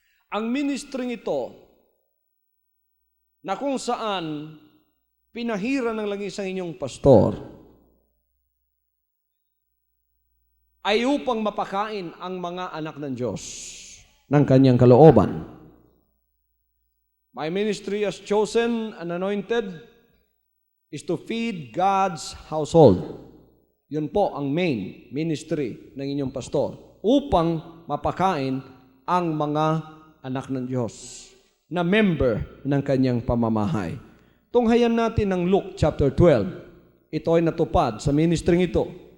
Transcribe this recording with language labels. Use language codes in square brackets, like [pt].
[tl] Ang ministering ito na kung saan pinahira ng langis ang inyong pastor ay upang mapakain ang mga anak ng Diyos ng Kanyang kalooban. [en] My ministry as chosen and anointed is to feed God's household. [tl] Yun po ang [en] main ministry [tl] ng inyong pastor, upang mapakain ang mga anak ng Diyos na member ng Kanyang pamamahay. Tunghayan natin ang Luke chapter 12. Ito ay natupad sa ministring ito.